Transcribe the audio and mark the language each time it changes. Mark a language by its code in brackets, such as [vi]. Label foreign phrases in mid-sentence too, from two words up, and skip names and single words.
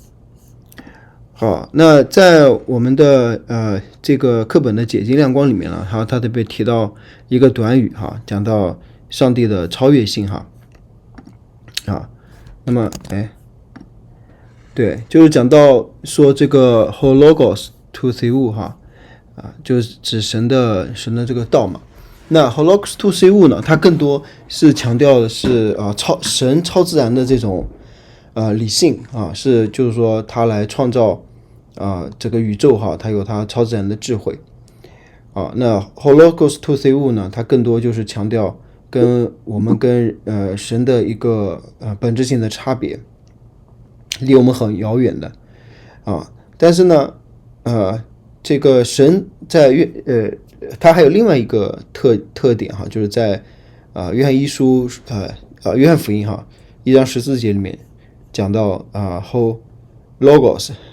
[zh] 好，那在我们的这个课本的解经亮光里面呢，它特别提到一个短语讲到上帝的超越性那么对，就是讲到说这个 [el] ὁ λόγος τοῦ θεοῦ [zh] 就是指神的这个道嘛。那 [el] ὁ λόγος τοῦ θεοῦ [zh] 呢，它更多是强调的是神超自然的这种理性是就是说他来创造这个宇宙它有它超自然的智慧那 [el] ὁ λόγος τοῦ θεοῦ [zh] 呢，它更多就是强调我们跟神的一个本质性的差别，离我们很遥远的但是呢这个神在它还有另外一个特点就是在约翰一书约翰福音1章14节里面讲到hologos